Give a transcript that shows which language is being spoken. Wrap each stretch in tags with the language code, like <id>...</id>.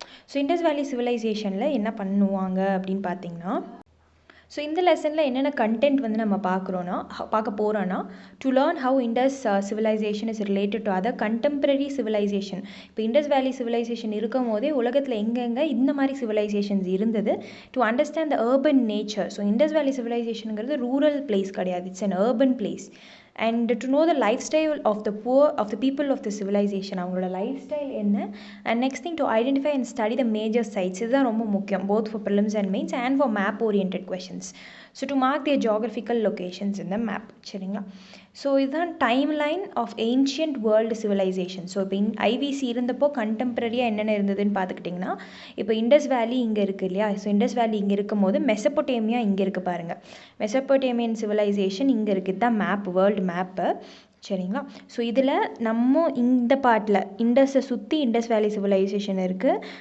<ta>So Indies வேலி சிவிலைசேஷனில் என்ன பண்ணுவாங்க அப்படின்னு பார்த்தீங்கன்னா, ஸோ இந்த லெசனில் என்னென்ன கண்டென்ட் வந்து நம்ம பார்க்க போகிறோன்னா</ta> <en>To learn how Indus civilization is related to other contemporary civilization.</en> <ta>இப்போ இண்டஸ் வேலி சிவிலைசேஷன் இருக்கும் போதே உலகத்தில் எங்கெங்கே இந்த மாதிரி சிவிலைசேஷன்ஸ் இருந்தது,</ta> <en>To understand the urban nature.</en> <ta>So Indies வேலி சிவிலைசேஷனுங்கிறது ரூரல் பிளேஸ் கிடையாது,</ta> <en>It's an urban place. And to know the lifestyle of the poor, of the people of the civilization,</en> <ta>அவங்களோட லைஃப் ஸ்டைல் என்ன.</ta> <en>And next thing, to identify and study the major sites.</en> <ta>இதுதான் ரொம்ப முக்கியம்,</ta> <en>both for prelims and mains and for map oriented questions. So to mark their geographical locations in the map சரிங்களா. So இதுதான் time line of ancient world civilization.</en> <ta>So இப்போ IVC இருந்தப்போ கண்டெம்பரரியாக என்னென்ன இருந்ததுன்னு பார்த்துக்கிட்டிங்கன்னா, இப்போ இண்டஸ் வேலி இங்கே இருக்குது இல்லையா. ஸோ இண்டஸ் வேலி இங்கே இருக்கும் போது மெசப்போட்டேமியா இங்கே இருக்குது பாருங்கள், மெசப்போட்டேமியன் சிவிலைசேஷன் இங்கே இருக்குது. இதுதான் மேப், வேர்ல்டு மேப்பு சரிங்களா. ஸோ இதில் நம்ம இந்த பார்ட்டில் இண்டஸை சுற்றி இண்டஸ் வேலி சிவிலைசேஷன் இருக்குது.</ta>